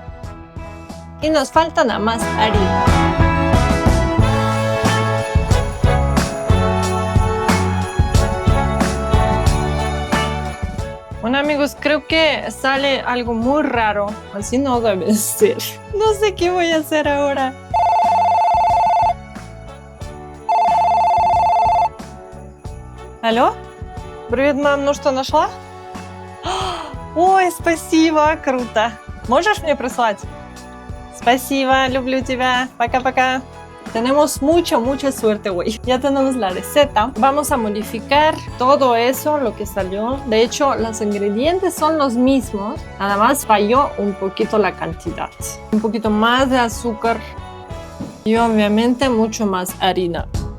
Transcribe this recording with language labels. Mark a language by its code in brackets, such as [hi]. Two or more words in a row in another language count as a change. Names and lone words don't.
[es] Y nos falta nada más harina. Bueno, amigos, creo que sale algo muy raro. Así no debe ser. No sé qué voy a hacer ahora. [ru] Алло? Привет, мам. Ну что, нашла? Ой, спасибо. Круто. Можешь мне прислать? Спасибо. Люблю тебя. Пока-пока. [es] Tenemos mucha suerte hoy. Ya tenemos la receta. Vamos a modificar todo eso, lo que salió. De hecho, los ingredientes son los mismos. Nada más falló un poquito la cantidad. Un poquito más de azúcar y obviamente mucho más harina.